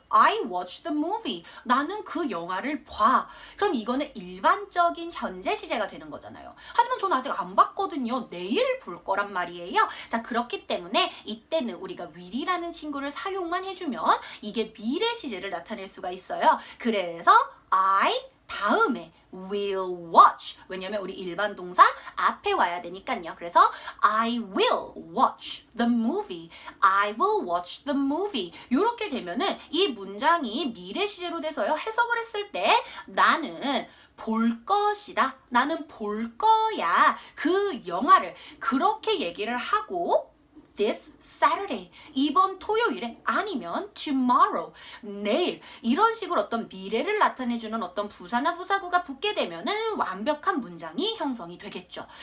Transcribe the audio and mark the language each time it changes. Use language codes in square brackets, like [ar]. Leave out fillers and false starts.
[en] I watch the movie. [ko] 나는 그 영화를 봐. 그럼 이거는 일반적인 현재 시제가 되는 거잖아요. 하지만 저는 아직 안 봤거든요. 내일 볼 거란 말이에요. 자, 그렇기 때문에 이때는 우리가 will이라는 친구를 사용만 해주면 이게 미래 시제를 나타낼 수가 있어요. 그래서 [en] I [ko] 다음에 [en] will watch. [ko] 왜냐면 우리 일반 동사 앞에 와야 되니까요. 그래서 [en] I will watch the movie. I will watch the movie. [ko] 이렇게 되면은 이 문장이 미래 시제로 돼서요. 해석을 했을 때 나는 볼 것이다. 나는 볼 거야. 그 영화를 그렇게 얘기를 하고 [en] this Saturday, [ko] 이번 토요일에 아니면 tomorrow, 내일 이런 식으로 어떤 미래를 나타내주는 어떤 부사나 부사구가 붙게 되면은 완벽한 문장이 형성이 되겠죠.